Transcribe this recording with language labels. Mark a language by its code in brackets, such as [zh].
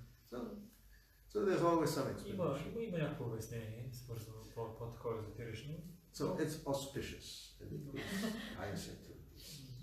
[en] So there's always some explanation. [bg] Има някакво обяснение, свързано по-такова езотерично. [en] So it's auspicious and it gives pious activities.